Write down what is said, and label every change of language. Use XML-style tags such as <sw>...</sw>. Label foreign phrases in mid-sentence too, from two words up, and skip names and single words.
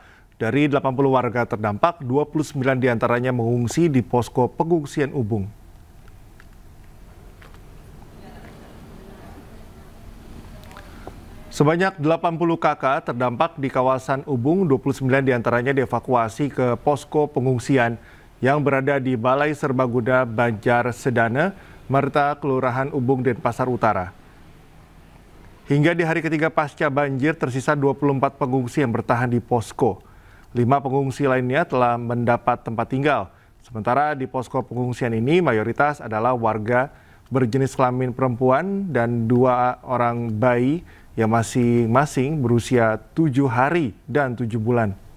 <id>Dari 80 warga terdampak, 29 diantaranya mengungsi di posko pengungsian Ubung. Sebanyak 80 kakak terdampak di kawasan Ubung, 29 diantaranya dievakuasi ke posko pengungsian yang berada di Balai Serbaguna Banjar Sedana, Marta, Kelurahan Ubung, Denpasar Utara. Hingga di hari ketiga pasca banjir, tersisa 24 pengungsi yang bertahan di posko. 5 pengungsi lainnya telah mendapat tempat tinggal. Sementara di posko pengungsian ini mayoritas adalah warga berjenis kelamin perempuan dan 2 orang bayi yang masing-masing berusia 7 hari dan 7 bulan.</id>